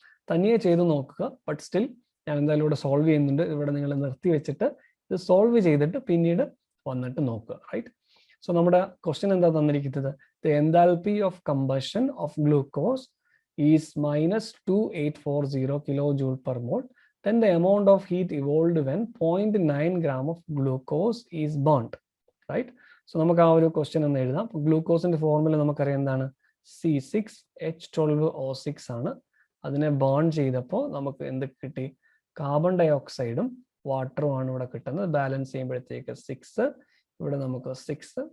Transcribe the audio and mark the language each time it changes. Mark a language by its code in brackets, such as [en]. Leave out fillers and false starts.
[ml] തനിയെ ചെയ്ത് നോക്കുക. ബട്ട് സ്റ്റിൽ ഞാൻ എന്തായാലും ഇവിടെ സോൾവ് ചെയ്യുന്നുണ്ട്. ഇവിടെ നിങ്ങൾ നിർത്തി വെച്ചിട്ട് ഇത് സോൾവ് ചെയ്തിട്ട് പിന്നീട് വന്നിട്ട് നോക്കുക. റൈറ്റ്. സോ നമ്മുടെ ക്വസ്റ്റ്യൻ എന്താ തന്നിരിക്കുന്നത്? [en] The enthalpy of combustion of glucose is -2840 kilojoule per mole. Then the amount of heat evolved when 0.9 gram of glucose is burnt. Right? [ml] So നമുക്ക് ആ ഒരു ക്വസ്റ്റ്യൻ ഒന്ന് എഴുതാം. ഗ്ലൂക്കോസിന്റെ ഫോർമുല നമുക്കറിയാം എന്താണ്? C6H12O6 ആണ്. അതിനെ ബേൺ ചെയ്തപ്പോൾ നമുക്ക് എന്ത് കിട്ടി? കാർബൺ ഡൈ ഓക്സൈഡും വാട്ടറും ആണ് ഇവിടെ കിട്ടുന്നത്. ബാലൻസ് ചെയ്യുമ്പോഴത്തേക്ക് 6, ഇവിടെ നമുക്ക് 6.